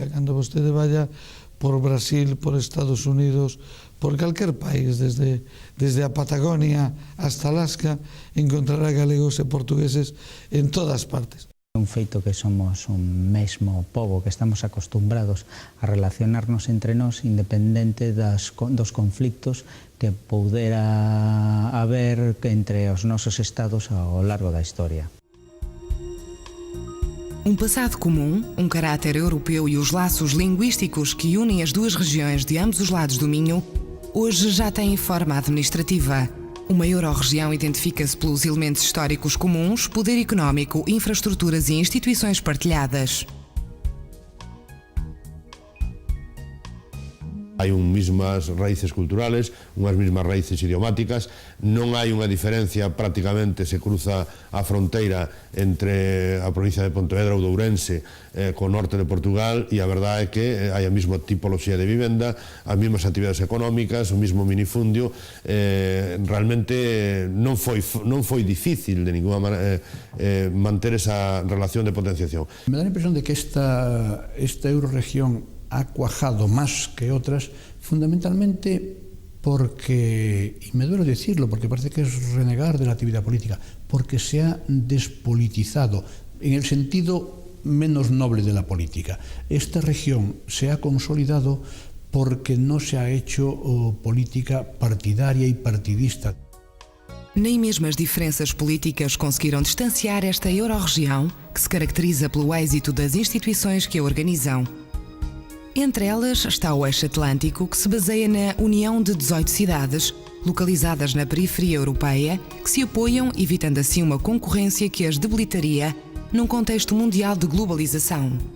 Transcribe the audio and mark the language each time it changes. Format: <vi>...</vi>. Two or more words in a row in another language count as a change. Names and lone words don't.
<gl>Cando vostede vaya por Brasil, por Estados Unidos, por calquer país, desde a Patagonia hasta Alaska, encontrará galegos e portugueses en todas partes. É un feito que somos un mesmo pobo, que estamos acostumbrados a relacionarnos entre nós independente dos conflictos que poudera haber entre os nosos estados ao largo da historia.</gl> <pt>Um passado comum, um caráter europeu e os laços linguísticos que unem as duas regiões de ambos os lados do Minho, hoje já têm forma administrativa. Uma euro-região identifica-se pelos elementos históricos comuns, poder económico, infraestruturas e instituições partilhadas.</pt> <gl>Hai mesmas raíces culturales, unhas mesmas raíces idiomáticas, non hai unha diferencia, prácticamente se cruza a fronteira entre a provincia de Pontevedra ou de Ourense co norte de Portugal, e a verdade é que hai a mesma tipoloxía de vivenda, as mesmas actividades económicas, o mesmo minifundio. Realmente non foi difícil de ninguna maneira manter esa relación de potenciación.</gl> <es>Me dá a impresión de que esta euroregión ha cuajado más que otras, fundamentalmente porque, y me duele decirlo, porque parece que es renegar de la actividad política, porque se ha despolitizado, en el sentido menos noble de la política. Esta región se ha consolidado porque no se ha hecho política partidaria e partidista.</es> <pt>Nem mesmo as diferenças políticas conseguiram distanciar esta euro-região, que se caracteriza pelo êxito das instituições que a organizam. Entre elas está o Eixo Atlântico, que se baseia na união de 18 cidades, localizadas na periferia europeia, que se apoiam, evitando assim uma concorrência que as debilitaria num contexto mundial de globalização.</pt>